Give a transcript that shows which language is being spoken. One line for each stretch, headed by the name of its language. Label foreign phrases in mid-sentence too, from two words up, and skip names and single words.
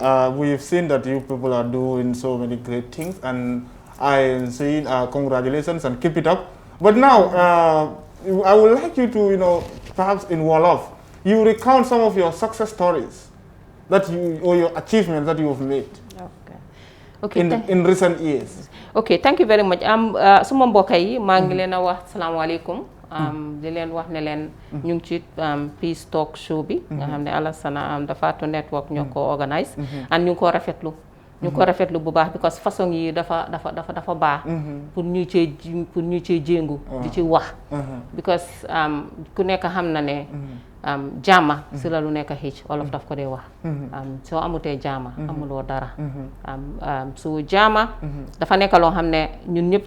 English: We've seen that you people are doing so many great things, and I am saying congratulations and keep it up. But now, I would like you to, perhaps in Wolof, you recount some of your success stories or your achievements that you have made. Okay. In recent years. Okay, thank you very much.
Wolof: Suma mbokk yi maa ngi leen a wax salaamaaleykum. Di leen wax ne leen ñu ngi ci Peace Talk show bi nga xam ne Alassana dafa to network ñoo ko organise and ñu ngi ko rafetlu. ñu ko rafetlu bu baax because façon yi dafa baax pour ñu cee jéngu di ci wax because ku nekk xam na ne jaama si la lu nekk xëcc wolof daf ko dee wax soo amutee jaama amuloo dara su jaama dafa nekk loo xam ne ñun ñëpp